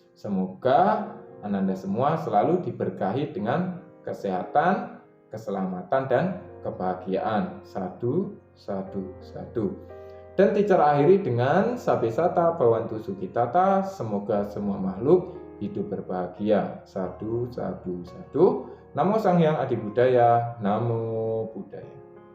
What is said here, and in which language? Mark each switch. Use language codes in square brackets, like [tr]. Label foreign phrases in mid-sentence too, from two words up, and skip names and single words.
[id] Semoga Ananda semua selalu diberkahi dengan kesehatan, keselamatan, dan kebahagiaan. [pi] Sadu, sadu, sadu. [id] Dan teacher akhiri dengan [pi] Sabesata Bhawantu Sukhitata. [id] Semoga semua makhluk hidup berbahagia. [pi] Sadu, sadu, sadu. [kaw] Namo Sang Hyang Adi Budaya. [pi] Namo Buddhaya.